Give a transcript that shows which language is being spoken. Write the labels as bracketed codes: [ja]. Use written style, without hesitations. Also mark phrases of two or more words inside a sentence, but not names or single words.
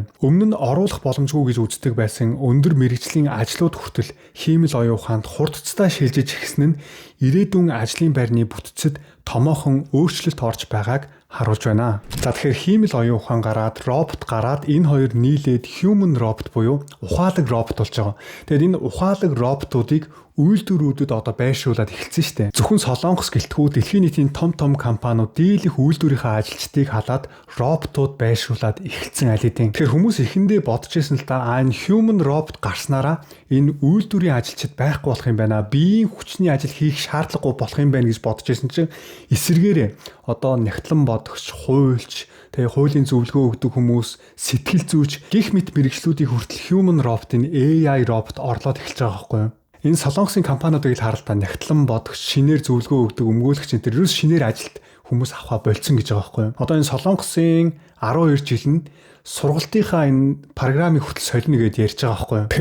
[mn] Өмнө нь оруулах боломжгүй гэж үздэг байсан өндөр мэрэгжлийн ажлууд хүртэл хиймэл оюун ухаанд хурдцтай шилжиж эхэлсэн нь ирээдүйн ажлын байрны бүтцэд томоохон өөрчлөлт орж байгааг харуулж байна. За тэгэхээр хиймэл оюун ухаан гараад, робот гараад энэ хоёр нийлээд [en] human robot [mn] буюу ухаалаг робот болж байгаа. Тэгэхээр энэ ухаалаг роботуудыг үйлдвэрүүдэд одоо байршуулад эхэлсэн шүү дээ. Зөвхөн Солонгос гэлтгүү дэлхийн нийтийн том компаниуд дийлэх үйлдвэрийнхээ ажилчдыг халаад роботууд байршуулад эхэлсэн аль хэдийн. Тэгэхээр хүмүүс эхэндээ бодож байсан л да энэ [en] human robot [mn] гарснараа энэ үйлдвэрийн ажилчид байхгүй болох юм байна. Биеийн хүчний ажил хийх шаардлагагүй болох юм байна гэж бодож байсан чинь эсэргээрээ одоо нягтлан бодогч, хуульч, тэгээ хуулийн зөвлөгөө өгдөг хүмүүс, сэтгэл зүйч гэх мэт мэрэгчлүүдийг хүртэл [en] human robot- [mn] ын AI робот орлоод эхэлж байгаа байхгүй юу? Энэ Солонгосын компаниудыг л харалтаа нягтлан бодогч, шинээр зөвлөгөө өгдөг өмгөөлөгч энэ ерөөс шинээр ажилд хүмүүс авахаа болцсон гэж байгаа байхгүй юу? Одоо энэ Солонгосын 12 жил нь сургалтынхаа энэ програмыг хүртэл солино гэдээ ярьж байгаа байхгүй юу?